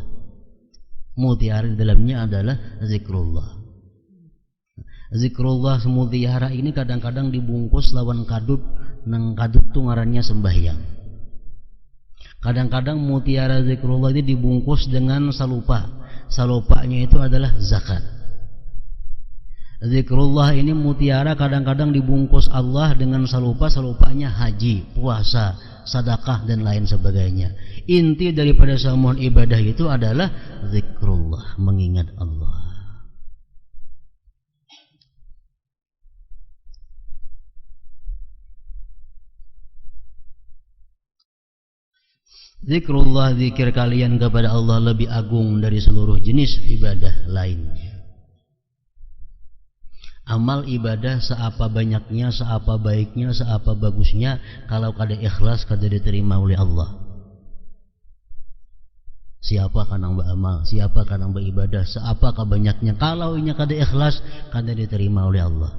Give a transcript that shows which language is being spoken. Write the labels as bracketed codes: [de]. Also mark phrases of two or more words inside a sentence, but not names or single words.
[id] Mutiara di dalamnya adalah zikrullah. [bjn] Zikrullah mutiara ini kadang-kadang dibungkus lawan kadut, nang kadut tuh ngarannya sembahyang. [id] Kadang-kadang mutiara zikrullah ini dibungkus dengan salupa. Salupanya itu adalah zakat. Zikrullah ini mutiara kadang-kadang dibungkus Allah dengan salupa. Salupanya haji, puasa, sedekah dan lain sebagainya. Inti daripada semua ibadah itu adalah zikrullah, mengingat Allah. Zikrullah, zikir kalian kepada Allah lebih agung dari seluruh jenis ibadah lainnya. [bjn] Amal ibadah seapa banyaknya, seapa baiknya, seapa bagusnya, kalau kada ikhlas kada diterima oleh Allah. Siapa kan yang beramal, siapa kan yang beribadah, seapa banyaknya, kalau inya kada ikhlas kada diterima oleh Allah.